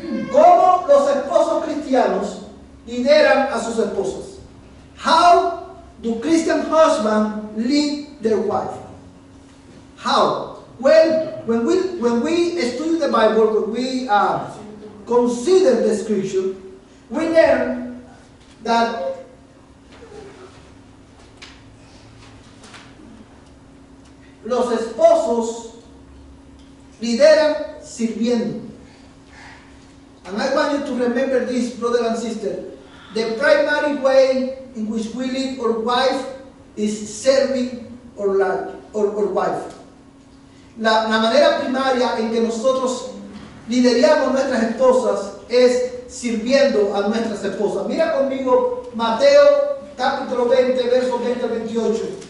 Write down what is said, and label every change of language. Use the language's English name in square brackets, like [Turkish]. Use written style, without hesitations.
[Spanish] Cómo los esposos cristianos lideran a sus esposas. [English] How do Christian husbands lead their wife? How? Well, when we study the Bible, when we consider the Scripture, we learn that [Spanish] los esposos lideran sirviendo. [English] And I want you to remember this, brother and sister. The primary way in which we lead our wife is serving our wife. [Spanish] La manera primaria en que nosotros lideramos nuestras esposas es sirviendo a nuestras esposas. Mira conmigo Mateo capítulo 20, versos 20 al 28.